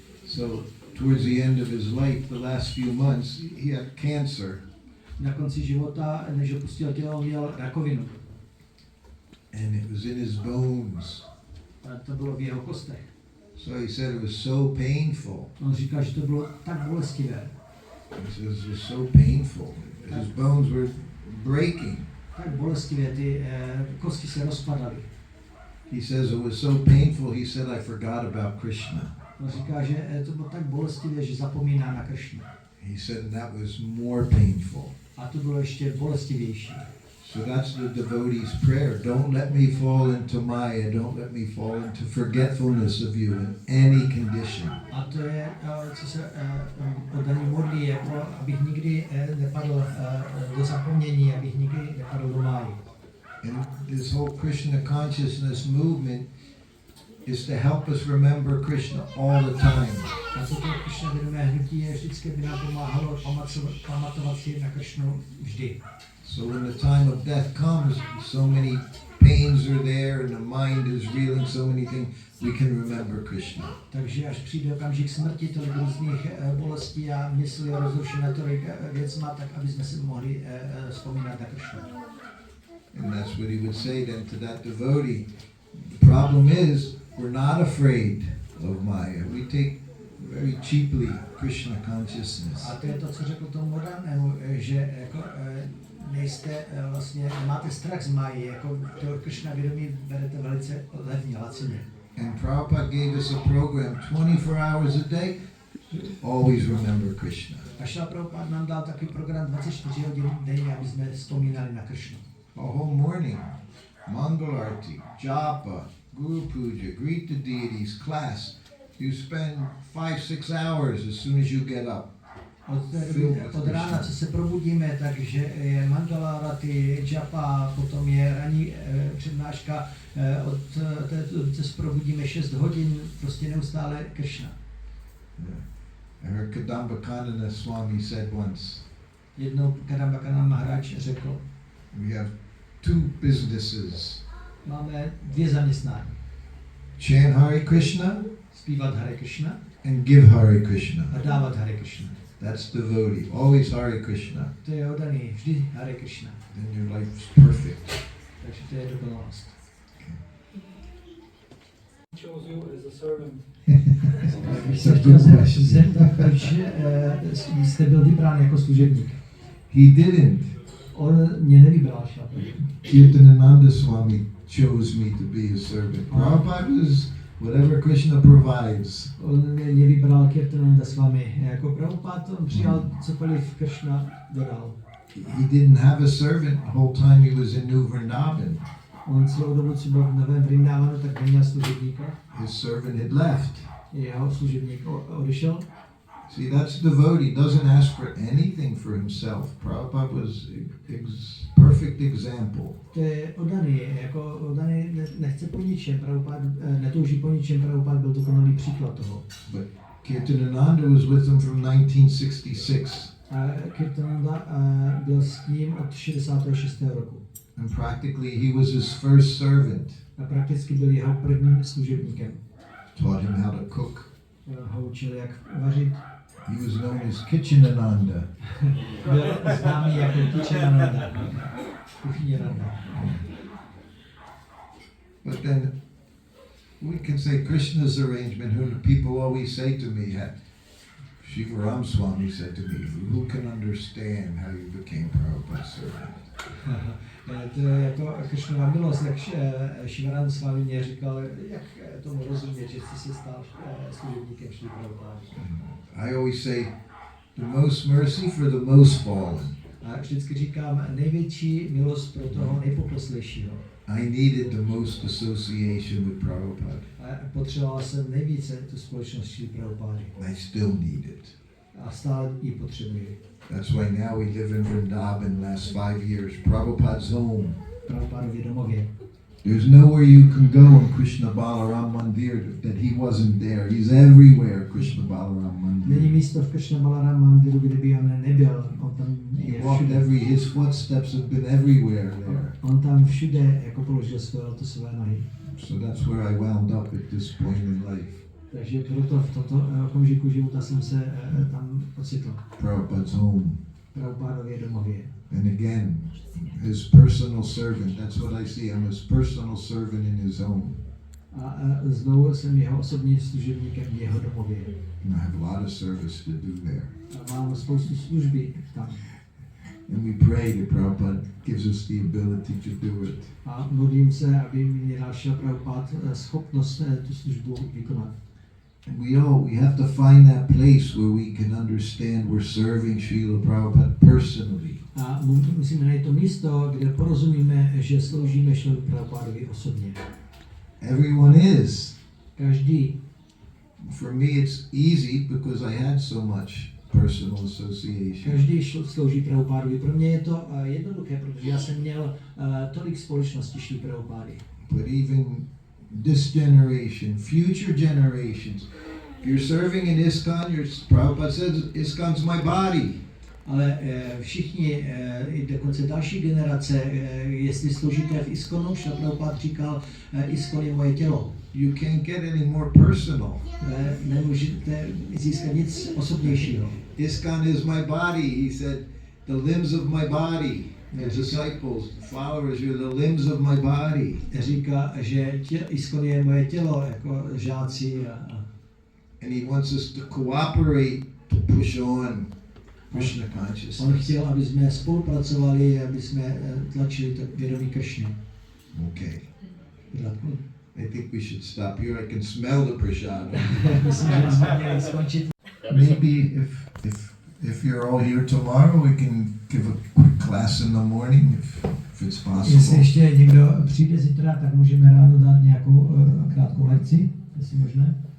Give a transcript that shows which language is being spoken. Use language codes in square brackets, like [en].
[en] So towards the end of his life, the last few months, he had cancer. [cs] Na konci života, než opustil tělo, měl rakovinu. [en] And it was in his bones. [cs] A to bylo v jeho kostech. [en] So he said it was so painful. [cs] On říká, že to bylo tak bolestivé. [en] He says it was so painful. His bones were breaking. [cs] Tak bolestivé, ty kosti se rozpadaly. [en] He says it was so painful, he said, I forgot about Krishna. [cs] On říká, že to bylo tak bolestivé, že zapomíná na Krishnu. [en] He said that was more painful. [cs] A to bylo ještě bolestivější. [en] So that's the devotee's prayer. Don't let me fall into Maya. Don't let me fall into forgetfulness of you in any condition. [cs] A to je, co se oddaný modlí, jako abych nikdy nepadl do zapomnění, abych nikdy nepadl do máji. [en] And this whole Krishna consciousness movement is to help us remember Krishna all the time. [cs] A toto Krishna vědomé hnutí je vždycky, by nám pomáhalo pamatovat si na Krishnu vždy. [en] So when the time of death comes, so many pains are there and the mind is reeling so many things, we can remember Krishna. [cs] Takže až přijde okamžik smrti, tolik různých bolestí a mysli je rozrušená tolik věcma, tak aby jsme si mohli vzpomínat na Kršnu. [en] And that's what he would say then to that devotee. The problem is, we're not afraid of Maya. We take very cheaply Krishna consciousness. [cs] A to je to, co řekl tomu danému, že jako, nejste vlastně, máte strach z Maji, jako to Kršna vědomí berete velice levně, lacině. [en] And Prabhupada gave us a program 24 hours a day, always remember Krishna. [cs] A Šrila Prabhupada nám dal takový program 24 hodin denně, aby jsme vzpomínali na Kršnu. [en] A whole morning, Mangalarti, Japa, Guru Puja, greet the deities, class. You spend 5-6 hours as soon as you get up. [cs] Od rána, co se probudíme, takže je Mangalarati, Japa, potom je ranní přednáška, od té, co se probudíme 6 hodin, prostě neustále Kršna. [en] I heard Kadamba Kanana Swami said once, [cs] Jednou Kadamba Kanana Maharaj řekl, [en] we have 2 businesses. [cs] máme 2 zaměstnání. [en] Chant Hare Krishna [cs] Zpívat Hare Krishna [en] and give Hare Krishna. [cs] a dávat Hare Krishna. [en] That's devotee. Always Hare Krishna. [cs] To je oddaný, vždy Hare Krishna. [en] Then your life is perfect. [cs] Takže to je dokonalost. [en] Chose you as a servant. [cs] Bych se chtěl zeptat, proč jste byl vybrán jako služebník. [en] He didn't. [cs] On mě nevybral šlapu. [en] Kirtanananda Swami chose me to be his servant. Prabhupada was whatever Krishna provides. [cs] On mě vybral Kirtananda Swami. Jako Prabhupada on přijal cokoliv Krishna dodal. [en] He didn't have a servant the whole time he was in New Vrindavan. [cs] On celou dobu, co byl v Novém Vrindavanu, tak neměl služebníka. [en] His servant had left. [cs] Jeho služebník odešel. [en] See, that's devotee. Doesn't ask for anything for himself. Prabhupada was perfect example. [cs] To je oddaný, jako oddaný nechce po ničem, Prabhupada netouží po ničem, Prabhupada byl dokonalý příklad toho. [en] But Kirtanananda was with him from 1966. [cs] A Kirtananda byl s ním od 66. roku. [en] And practically he was his first servant. [cs] A prakticky byl jeho prvním služebníkem. [en] Taught him how to cook. [cs] Ho učil, jak vařit. [en] He was known as Kitchenananda. [cs] Byl známý jako Kitchenananda. Kuchyněnanda. [en] But then we can say Krishna's arrangement, who people always say to me, Shiva Ram Swami said to me, who can understand how you became Prabhupada's servant? [cs] To je jako Krishnova milost, jak Shivaram Swami mě říkal, jak tomu rozumět, že jsi se stal služebníkem Šrily Prabhupády. [en] I always say, the most mercy for the most fallen. [cs] A vždycky říkám, největší milost pro toho nejpokoslejšího. [en] I needed the most association with Prabhupada. [cs] A potřeboval jsem nejvíce tu společnost Šrily Prabhupády. [en] I still need it. [cs] A stále ji potřebuji. [en] That's why now we live in Vrindavan last 5 years, Prabhupada's home. [cs] Prabhupádově domově. [en] There's nowhere you can go in Krishna Balaram Mandir that he wasn't there. He's everywhere, Krishna Balaram Mandir. [cs] Není místo v Krishna Balaram Mandiru, kde by on nebyl. On tam je všude. [en] His footsteps have been everywhere there. [cs] On tam všude jako položil své lotosové nohy. [en] So that's where I wound up at this point in life. [cs] Takže proto v tomto okamžiku života jsem se tam ocitl. [en] Prabhupada's home. [cs] Prabhupádově domově. [en] And again, his personal servant. That's what I see. I'm his personal servant in his home. [cs] A znovu jsem jeho osobním služebníkem v jeho domově. [en] And I have a lot of service to do there. [cs] A mám spoustu služby tam. [en] And we pray that Prabhupada gives us the ability to do it. [cs] A modlím se, aby mi dal Šrila Prabhupada schopnost tu službu vykonat. [en] And we have to find that place where we can understand we're serving Srila Prabhupada personally. [cs] A musíme najít to místo, kde porozumíme, že sloužíme Šrilu Prabhupádovi osobně. [en] Everyone is. [cs] Každý. [en] For me it's easy because I had so much personal association. [cs] Každý slouží Prabhupádovi. Pro mě je to jednoduché, protože já jsem měl tolik společností Šrily Prabhupády. [en] But even this generation, future generations, if you're serving in ISKCON, Prabhupada says, ISKCON's my body. [cs] ale všichni, i dokonce další generace, jestli složité v Iskonu, Šrila Prabhupád říkal, Iskon je moje tělo. [en] You can't get any more personal. [cs] Nemůžete získat nic osobnějšího. [en] ISKCON is my body. He said, the limbs of my body. The disciples, the followers, you're the limbs of my body. [cs] Říká, že Iskon je moje tělo, jako žáci. [en] And he wants us to cooperate to push on Krishna consciousness. [cs] On chtěl, aby jsme spolupracovali, aby jsme tlačili to vědomí Kršny. [en] Okay. I think we should stop here. I can smell the prasad. Maybe if you're all here tomorrow, we can give a quick class in the morning, if it's possible. [cs] Jestli ještě někdo přijde zítra, tak můžeme ráno dát nějakou krátkou lekci, jestli možné.